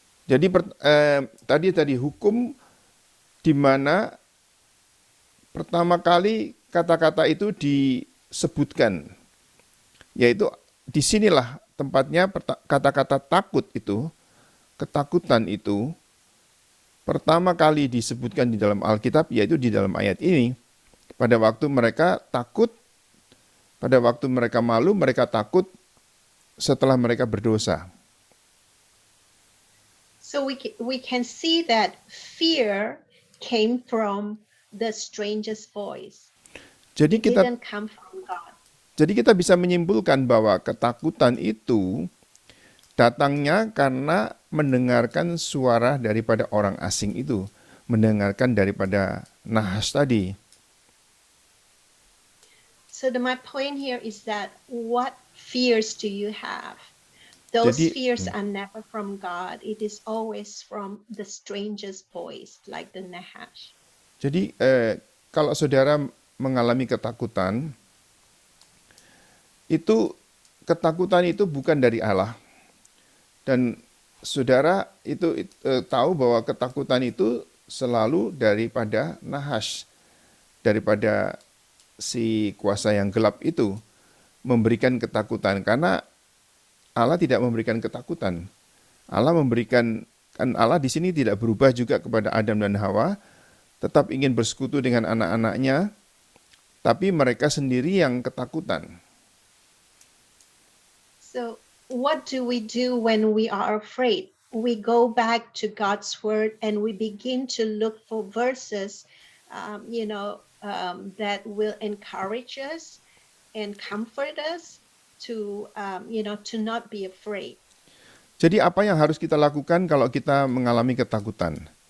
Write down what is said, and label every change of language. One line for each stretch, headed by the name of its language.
Indonesian: Jadi tadi hukum di mana pertama kali kata-kata itu disebutkan, yaitu disinilah tempatnya kata-kata takut itu, ketakutan itu pertama kali disebutkan di dalam Alkitab, yaitu di dalam ayat ini. Pada waktu mereka takut, pada waktu mereka malu, mereka takut setelah mereka berdosa.
English: So we can see that fear came from the stranger's voice.
Indonesian: Jadi
English: It
Indonesian: kita
English: didn't come from God.
Indonesian: Jadi kita bisa menyimpulkan bahwa ketakutan itu datangnya karena mendengarkan suara daripada orang asing itu, mendengarkan daripada nahas tadi.
English: So my point here is that what fears do you have? Those
Indonesian: Jadi-
English: fears are never from God. It is always from the stranger's voice, like the Nahash.
Indonesian: Jadi kalau saudara mengalami ketakutan, ketakutan itu bukan dari Allah. Dan saudara itu tahu bahwa ketakutan itu selalu daripada nahas, daripada si kuasa yang gelap itu memberikan ketakutan, karena Allah tidak memberikan ketakutan. Allah di sini tidak berubah juga kepada Adam dan Hawa, tetap ingin bersekutu dengan anak-anaknya, tapi mereka sendiri yang ketakutan.
English: So what do we do when we are afraid? We go back to God's word and we begin to look for verses, that will encourage us and comfort us to not be afraid.
Indonesian: Jadi apa yang harus kita lakukan kalau kita mengalami ketakutan?